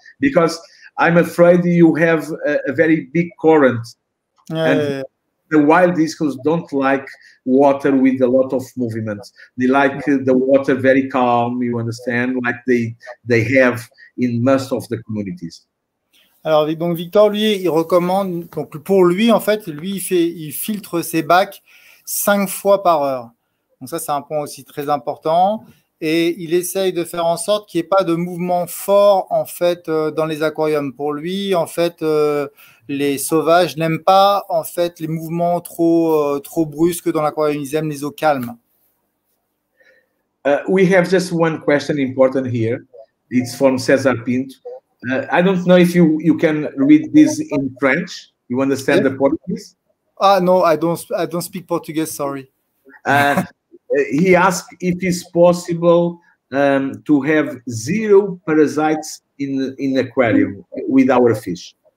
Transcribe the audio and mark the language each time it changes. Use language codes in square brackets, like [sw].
[en] Because I'm afraid you have a very big current, and the wild discos don't like water with a lot of movement. They like the water very calm, you understand, like they have in most of the communities. [fr] Alors, donc Victor, lui, il recommande, donc pour lui, en fait, lui, il filtre ses bacs 5 fois par heure. Donc ça, c'est un point aussi très important. Et il essaye de faire en sorte qu'il n'y ait pas de mouvement fort, en fait, dans les aquariums. Pour lui, en fait, les sauvages n'aiment pas, en fait, les mouvements trop brusques dans l'aquarium. Ils aiment les eaux calmes. [en] We have just one question important here. It's from César Pinto. I don't know if you can read this in French. You understand the Portuguese? No, I don't speak Portuguese. Sorry. He asked if it's possible to have 0 parasites in aquarium with our fish.